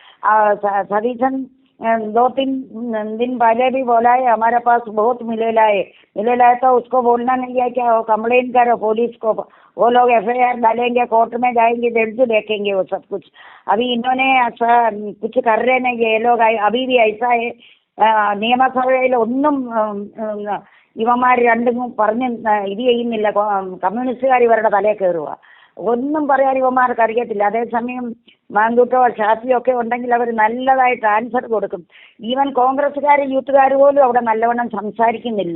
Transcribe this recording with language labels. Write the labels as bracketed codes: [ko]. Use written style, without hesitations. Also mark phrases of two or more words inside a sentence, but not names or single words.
[hi] सदीशन 2-3 दिन पहले भी बोला है हमारे पास बहुत मिलेला है तो उसको बोलना नहीं है क्या, वो कंप्लेन करो पुलिस को, वो लोग FIR डालेंगे, कोर्ट में जाएंगे, जज देखेंगे वो सब कुछ। अभी इन्होंने ऐसा कुछ कर रहे नहीं ये लोग। अभी भी ऐसा है, [ml] നിയമസഭയിൽ ഒന്നും ഇവന്മാർ രണ്ടും പറഞ്ഞ് ഇത് ചെയ്യുന്നില്ല. കമ്മ്യൂണിസ്റ്റുകാർ ഇവരുടെ തലയിൽ കയറുക, ഒന്നും പറയാൻ ഇവന്മാർക്ക് അറിയത്തില്ല. അതേസമയം മാങ്കൂട്ടോ ഷാഫിയോ ഒക്കെ ഉണ്ടെങ്കിൽ അവർ നല്ലതായിട്ട് ആൻസർ കൊടുക്കും. ഈവൻ കോൺഗ്രസ്സുകാർ യൂത്തുകാർ പോലും അവിടെ നല്ലവണ്ണം സംസാരിക്കുന്നില്ല.